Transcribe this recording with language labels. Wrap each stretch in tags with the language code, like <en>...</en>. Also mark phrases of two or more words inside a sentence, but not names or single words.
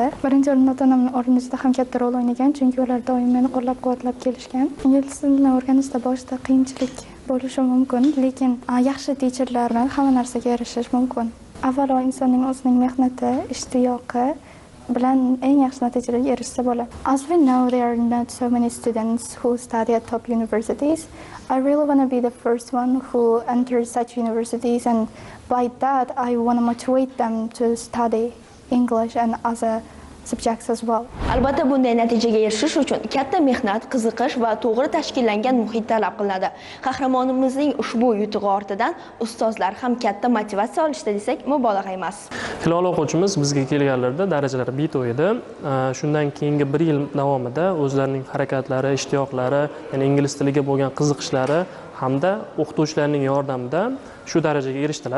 <uz>Birinchi o'rinda ota-onamning o'rnida ham katta rol o'ynagan, chunki ular doim meni qo'llab-quvvatlab kelishgan. Ingliz tilini o'rganishda boshida qiyinchilik bo'lishi mumkin, lekin yaxshi teacherlarni hamma narsaga erishish mumkin. Avvalo insonning o'zining mehnati, ishtiyoqi bilan eng yaxshi natijalarga erishsa bo'ladi.</uz> <en>As we know, there are not so many students who study at top universities. I really want to be the first one who enters such universities, and by that I want to motivate them to study English and other subjects as well.</en> <uz>Albatta bunday natijaga erishish uchun katta mehnat, qiziqish va to'g'ri tashkillangan muhit talab qilinadi. Qahramonimizning ushbu yutug'i ortidan ustozlar ham katta motivatsiya olishdi desak mubolag'a emas. Hilola o'quvchimiz bizga kelganlarida darajalari B2 edi. Shundan keyingi 1 yil davomida o'zlarining harakatlari, ishtiyoqlari, ya'ni ingliz tiliga bo'lgan qiziqishlari hamda o'qituvchilarning yordamida shu darajaga erishdilar.</uz>